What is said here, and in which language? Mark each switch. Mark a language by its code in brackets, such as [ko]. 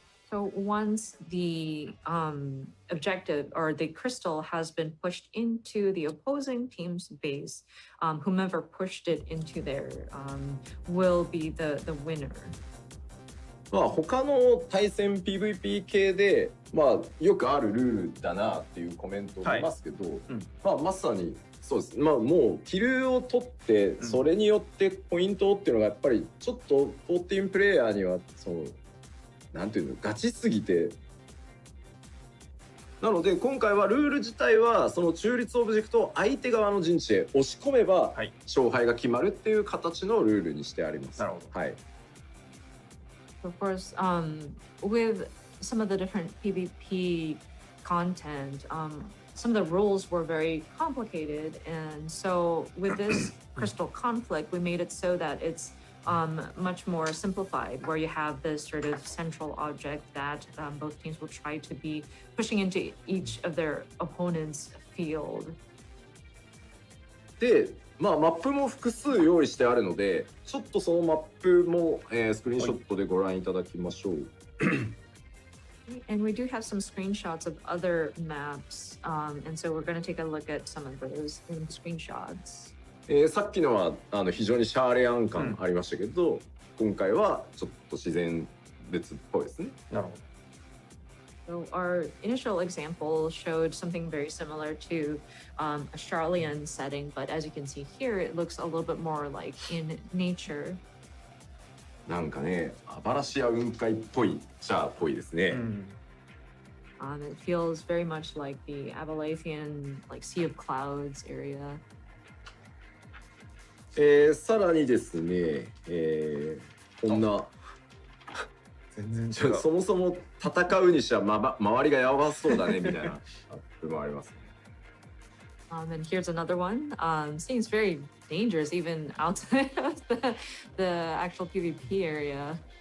[en] So once the objective or the crystal has been pushed into the opposing team's base, whomever pushed it into there will be the winner. [ja] まあ他の対戦 PVP 系で、まあ、よくあるルールだなっていうコメントを見ますけど、まあ、まさにそうです。まあもうキルを取ってそれによってポイントっていうのがやっぱりちょっと14プレイヤーにはそうなんていうのガチすぎて、なので今回はルール自体はその中立オブジェクトを相手側の陣地へ押し込めばはい。勝敗が決まるっていう形のルールにしてあります。なるほど。はい。 [en] Of course, with some of the different PvP content, some of the rules were very complicated. And so with this crystal conflict, we made it so that it's much more simplified, where you have this sort of central object that both teams will try to be pushing into each of their opponent's field. [ja] で、まあマップも複数用意してあるので、ちょっとそのマップも、スクリーンショットでご覧いただきましょう。 [en] And we do have some screenshots of other maps, and so we're going to take a look at some of those in screenshots. [ja] さっきのは非常にシャーレアン感ありましたけど、今回はちょっと自然別っぽいですね。なるほど。 [en] So our initial example showed something very similar to a Charlian setting, but as you can see here, it looks a little bit more like in nature. [ja] なんかね、アバラシア雲海っぽいじゃあっぽいですね。 [en] It feels very much like the Avalanthian, like Sea of Clouds area. [ja] さらにですね、こんな全然違う。そもそも戦うにしては、周りがやばそうだねみたいな部分もありますね。 [en] And here's another one. Seems very dangerous even outside of the actual PvP area.